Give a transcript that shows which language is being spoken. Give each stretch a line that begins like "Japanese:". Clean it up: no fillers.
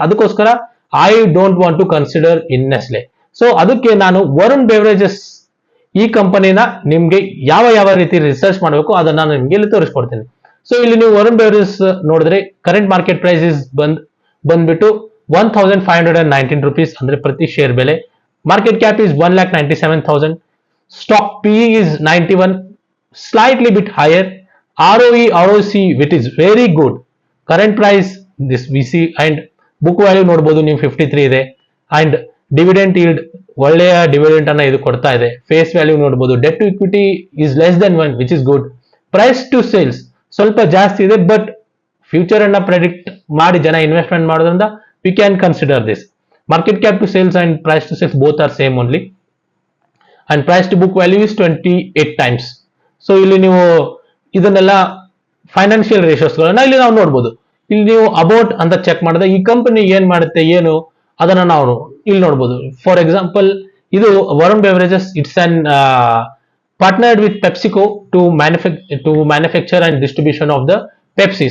Kannada: ಅದಕ್ಕೋಸ್ಕರ
English: I don't want to consider in Nestle.
Kannada: So ಅದಕ್ಕೆ ನಾನು ವರುಣ್ ಬೆವರೇಜಸ್ ಈ ಕಂಪನಿನ ನಿಮ್ಗೆ ಯಾವ ಯಾವ ರೀತಿ ರಿಸರ್ಚ್ ಮಾಡಬೇಕು ಅದನ್ನ ನಾನು ನಿಮ್ಗೆ ಇಲ್ಲಿ ತೋರಿಸ್ಕೊಡ್ತೀನಿ. ಸೊ ಇಲ್ಲಿ ನೀವು ವರುಣ್ ಬೆವರೇಜಸ್ ನೋಡಿದ್ರೆ
English: current market price is
Kannada: ಬಂದ್ಬಿಟ್ಟು 1519 rupees ಅಂದ್ರೆ ಪ್ರತಿ ಶೇರ್ ಬೆಲೆ.
English: Market cap is 1,97,000. Stock PE is 91, slightly bit higher. ROE ROC which is very good. Current price this VC and book value
Kannada: ನೋಡಬಹುದು ನೀವು 53 ಇದೆ. ಅಂಡ್ ಡಿವಿಡೆಂಟ್ yield ಒಳ್ಳೆಯ dividend ಅನ್ನ ಇದು ಕೊಡ್ತಾ ಇದೆ. ಫೇಸ್ ವ್ಯಾಲ್ಯೂ ನೋಡಬಹುದು.
English: Debt to equity is less than 1 which is good.
Kannada: Price to sales ಸ್ವಲ್ಪ ಜಾಸ್ತಿ ಇದೆ, ಬಟ್ ಫ್ಯೂಚರ್ ಅನ್ನ ಪ್ರೆಡಿಕ್ಟ್ ಮಾಡಿ ಜನ ಇನ್ವೆಸ್ಟ್ಮೆಂಟ್ ಮಾಡೋದ್ರಿಂದ
English: we can consider this. Market cap to sales and price to sales both are same only, and price to book value is 28 times.
Kannada: So ಇಲ್ಲಿ ನೀವು ಇದನ್ನೆಲ್ಲ ಫೈನಾನ್ಷಿಯಲ್ ರೇಷಿಯೋಸ್ ಗಳನ್ನ ಇಲ್ಲಿ ನಾವು ನೋಡಬಹುದು. ಇಲ್ಲಿ ನೀವು ಅಬೌಟ್ ಅಂತ ಚೆಕ್ ಮಾಡಿದ್ರೆ ಈ ಕಂಪನಿ ಏನ್ ಮಾಡುತ್ತೆ ಏನು ಅದನ್ನ ನಾವು ಇಲ್ಲಿ ನೋಡಬಹುದು.
English: For example, ಇದು Varun beverages it's an partnered with PepsiCo to manufacture and distribution of the Pepsi.